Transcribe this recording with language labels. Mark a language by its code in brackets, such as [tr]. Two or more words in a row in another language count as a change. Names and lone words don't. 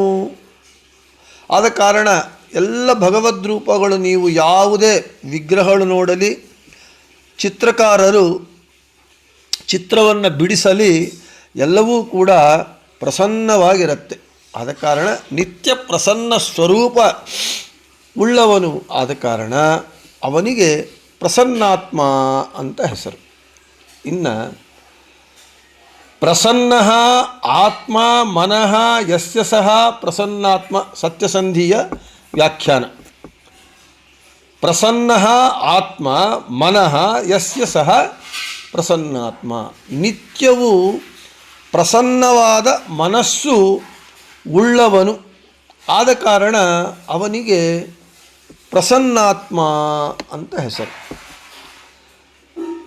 [kn] ಆದ ಕಾರಣ ಎಲ್ಲ ಭಗವದ್ರೂಪಗಳು ನೀವು ಯಾವುದೇ ವಿಗ್ರಹಗಳು ನೋಡಲಿ, ಚಿತ್ರಕಾರರು ಚಿತ್ರವನ್ನು ಬಿಡಿಸಲಿ, ಎಲ್ಲವೂ ಕೂಡ ಪ್ರಸನ್ನವಾಗಿರುತ್ತೆ. ಆದ ಕಾರಣ ನಿತ್ಯ ಪ್ರಸನ್ನ ಸ್ವರೂಪ ಉಳ್ಳವನು. ಆದ ಕಾರಣ ಅವನಿಗೆ ಪ್ರಸನ್ನಾತ್ಮ ಅಂತ ಹೆಸರು. ಇನ್ನು [sa] ಪ್ರಸನ್ನ ಆತ್ಮ ಮನಃ ಯಸ್ಯ ಸಹ ಪ್ರಸನ್ನಾತ್ಮ [kn] ಸತ್ಯಸಂಧಿಯ ವ್ಯಾಖ್ಯಾನ. [sa] ಪ್ರಸನ್ನ ಆತ್ಮ ಮನಃ ಯಸ್ಯ ಸಹ ಪ್ರಸನ್ನಾತ್ಮ. [kn] ನಿತ್ಯವೂ ಪ್ರಸನ್ನವಾದ ಮನಸ್ಸು ಉಳ್ಳವನು. ಆದ ಕಾರಣ ಅವನಿಗೆ ಪ್ರಸನ್ನಾತ್ಮ ಅಂತ ಹೆಸರು.